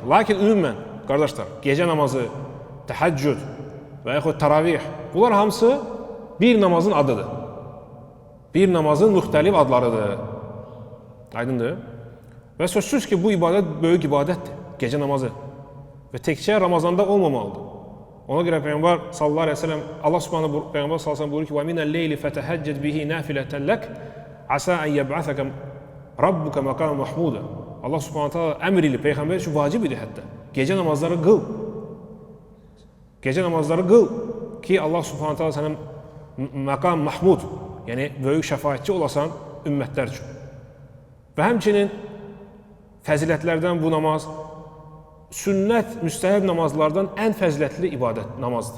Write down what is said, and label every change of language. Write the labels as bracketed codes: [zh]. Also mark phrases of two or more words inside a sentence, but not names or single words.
[az] Lakin ümumən qardaşlar, gecə namazı, təhəccüd və yaxud təravih, bunlar hamısı bir namazın adıdır. Bir namazın müxtəlif adlarıdır. Aydındır? Və sözsüz ki, bu ibadət böyük ibadətdir, gecə namazı. Və təkcə Ramazanda olmamalıdır. Ona görə Peyğəmbər [ar] صلى الله عليه وسلم, [az] Allah subhanahu Peyğəmbər [ar] صلى الله عليه وسلم [az] buyurur ki, [ar] وَمِنَ اللَّيْلِ فَتَهَجَّدْ بِهِ نَافِلَةً لَكَ عَسَى أَنْ يَبْعَثَكَ رَبُّكَ مَقَامًا مَحْمُودًا. [az] Allah [ar] سبحانه تعالى [az] əmr ilə Peyğəmbər üçün vacib idi hətta. Gecə namazları qıl. Gecə namazları qıl ki, Allah [ar] سبحانه تعالى [az] sənə [ar] مقام محمود, [az] yəni böyük şəfaətçi olasan ümmətlər üçün. Və həmçinin fəzilətlərdən bu namaz, sünnət, müstəhəb namazlardan ən fəzilətli ibadət namazdır.